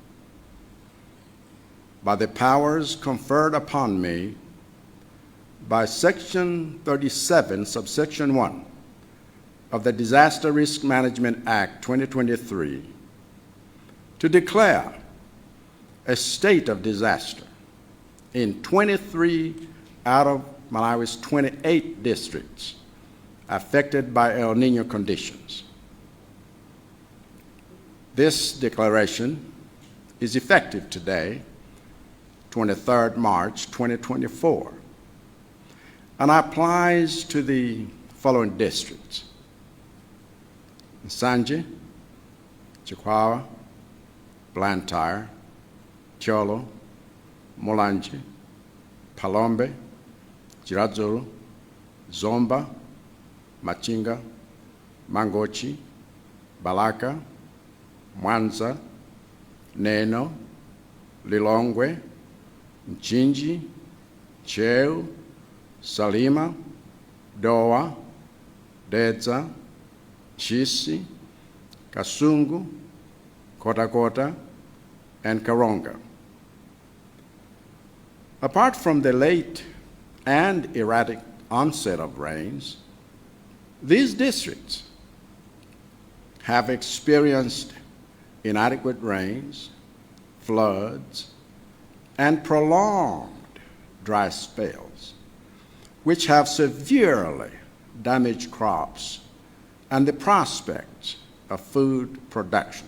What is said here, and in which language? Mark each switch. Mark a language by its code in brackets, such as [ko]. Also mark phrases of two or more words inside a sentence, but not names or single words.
[en] By the powers conferred upon me by Section 37, subsection 1 of the Disaster Risk Management Act 2023, to declare a state of disaster in 23 out of Malawi's 28 districts affected by El Nino conditions. This declaration is effective today, 23rd March 2024, and applies to the following districts: Nsanje, Chakwera, Blantyre, Cholo, Mulanje, Palombe, Chiradzulu, Zomba, Machinga, Mangochi, Balaka, Mwanza, Nino, Lilongwe, Mchinji, Cheu, Salima, Doa, Dedza, Chisi, Kasungu, Kotakota, and Karonga. Apart from the late and erratic onset of rains, these districts have experienced inadequate rains, floods, and prolonged dry spells, which have severely damaged crops and the prospects of food production.